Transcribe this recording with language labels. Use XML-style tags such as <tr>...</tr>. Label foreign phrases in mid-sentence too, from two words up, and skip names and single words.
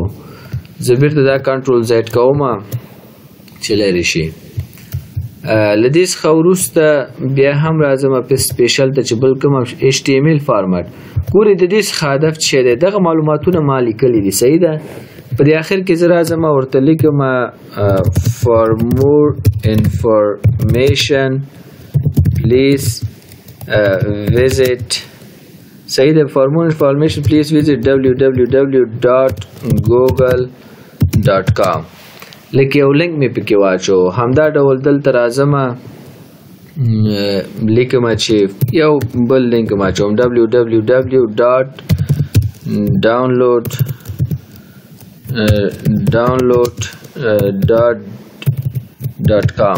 <ps>زه بیرته دا</ps> <en>control Z</en> <ps>کوم چې لرې شي. له دې څخه وروسته بیا هم راځم په سپیشل ته چې بل کوم HTML فارمټ. ګورې د دې څخه هدف چې دی دغه معلوماتونه ما لیکلي دي صحیح ده. په دې اخر کې زه راځم ورته لیکم</ps> <en>for more information please visit</en> <ps>صحیح ده.</ps> <en>for more information please visit www.google.com.</en> <ps>لکه یو لینک مې پکې واچو. همدا ډول دلته راځم لیکم چې یو بل لینک ما چوم www.download.com.</ps>